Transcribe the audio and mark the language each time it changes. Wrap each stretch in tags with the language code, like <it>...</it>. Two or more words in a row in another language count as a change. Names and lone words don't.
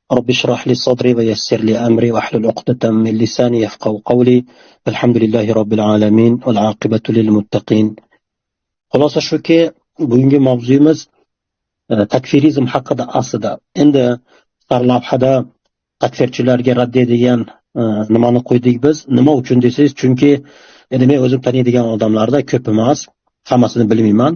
<ar>رب اشرح لي صدري ويسر لي أمري واحلل عقدة من لساني يفقهوا قولي الحمد لله رب العالمين والعاقبة للمتقين.</ar> <uz>Xulosa shuki, bugungi mavzuyimiz takfirizm haqida. Aslida endi sarlavhada takfirchilarga raddiya degan nimani qo'ydik biz. Nima uchun desangiz, chunki endi men o'zim taniydigan odamlarda ko'p emas, hammasini bilmayman.</uz>